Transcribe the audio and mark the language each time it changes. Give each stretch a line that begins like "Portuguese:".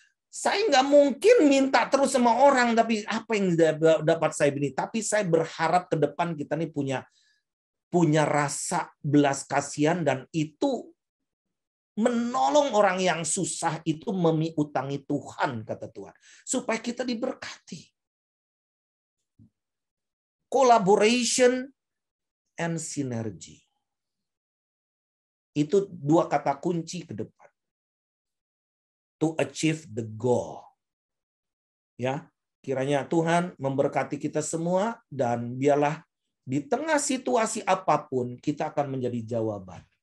Indonesian: Saya nggak mungkin minta terus sama orang, tapi apa yang dapat saya beri? Tapi saya berharap ke depan kita nih punya rasa belas kasihan, dan itu menolong orang yang susah itu memiutangi Tuhan, kata Tuhan. Supaya kita diberkati.
English: Collaboration and synergy.
Indonesian: Itu dua kata kunci ke depan.
English: To achieve the goal.
Indonesian: Ya, kiranya Tuhan memberkati kita semua, dan biarlah di tengah situasi apapun kita akan menjadi jawaban.